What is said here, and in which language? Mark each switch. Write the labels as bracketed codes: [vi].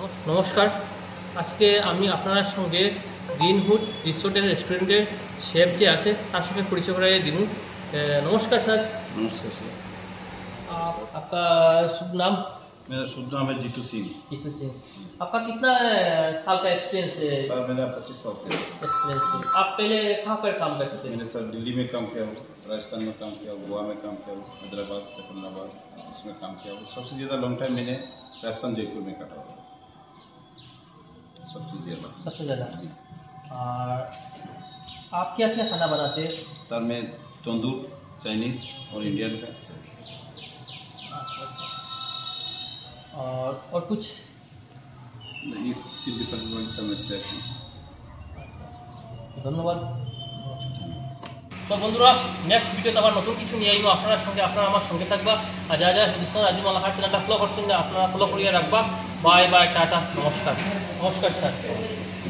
[bn] নমস্কার, আজকে আমি আপনার সঙ্গে গ্রিনউড রিসোর্ট एंड रेस्टोरेंटेर शेफ जे আছে তার সঙ্গে পরিচয় করাইয়ে দিন। [hi] नमस्कार सर। नमस्कार सर। आपका शुभ नाम? मेरा शुभ नाम है जीतू सिंह। जीतू सिंह। आपका कितना साल का एक्सपीरियंस है? सर मेरा 25 साल का एक्सपीरियंस है। आप पहले कहाँ पर काम करते थे? मैंने सर दिल्ली में काम किया हूँ, राजस्थान में काम किया हूँ, गोवा में काम किया हूँ, हैदराबाद सिकंदराबाद इसमें काम किया हूँ। सबसे ज़्यादा लॉन्ग टाइम मैंने राजस्थान जयपुर में काटा हुआ। सबसे ज़्यादा। सबसे ज़्यादा। जी और आप क्या क्या खाना बनाते हैं? सर मैं तंदूर, चाइनीज़ और इंडियन का। अच्छा, अच्छा। और कुछ? ये 3 डिपार्टमेंट का मैं शेफ हूँ। [bn] ধন্যবাদ। তো বন্ধুরা, নেক্সট ভিডিওতে আবার নতুন কিছু নিয়ে আইবো আপনার সঙ্গে, আপনারা আমার সঙ্গে থাকবা। আর যারা যারা হিন্দুস্তান রাজীব মালাহার চ্যানেলটা ফলো করছেন, আপনারা ফলো করিয়ে রাখবা। বাই বাই, টাটা, নমস্কার। নমস্কার স্যার।